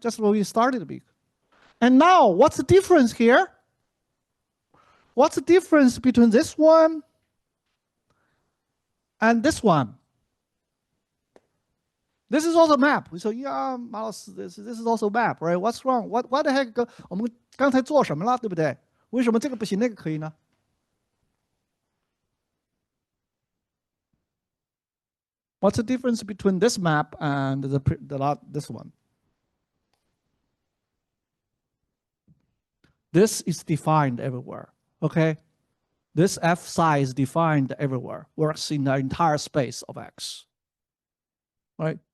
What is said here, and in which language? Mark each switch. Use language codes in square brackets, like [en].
[en] Just where we started to be. And now, what's the difference here? What's the difference between this one and this one? This is also map. We say, yeah, this is also map, right? What's wrong? What the heck? [zh] 我们刚才做什么了，对不对？为什么这个不行，那个可以呢？ [en] What's the difference between this map and this one? This is defined everywhere, okay? This f psi is defined everywhere, works in the entire space of X, right?